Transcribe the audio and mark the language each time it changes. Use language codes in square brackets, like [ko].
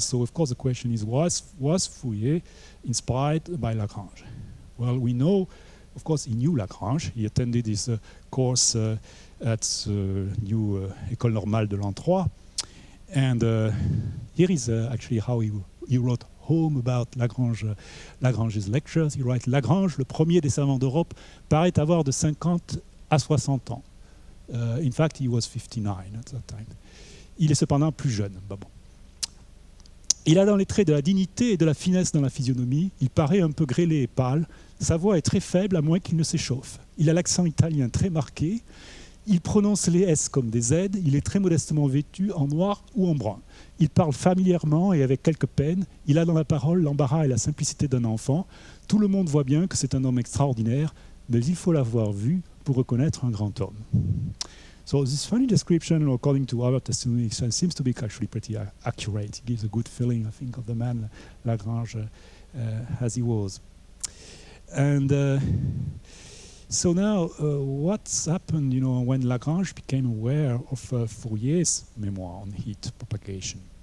[en] So, of course, the question is, was Fourier inspired by Lagrange? Well, we know, of course, he knew Lagrange. He attended his course at new École Normale de l'an 3. And here is actually how he wrote home about Lagrange's lectures. He writes, [fr] Lagrange, le premier des savants d'Europe, paraît avoir de 50 à 60 ans. [en] In fact, he was 59 at that time. [fr] Il est cependant plus jeune. Bon. Il a dans les traits de la dignité et de la finesse dans la physionomie. Il paraît un peu grêlé et pâle. Sa voix est très faible à moins qu'il ne s'échauffe. Il a l'accent italien très marqué. Il prononce les S comme des Z. Il est très modestement vêtu en noir ou en brun. Il parle familièrement et avec quelque peine. Il a dans la parole l'embarras et la simplicité d'un enfant. Tout le monde voit bien que c'est un homme extraordinaire, mais il faut l'avoir vu pour reconnaître un grand homme. [en] So this funny description, according to our testimony, seems to be actually pretty accurate. It gives a good feeling, I think, of the man Lagrange as he was. And so now, what's happened, when Lagrange became aware of Fourier's memoir on heat propagation?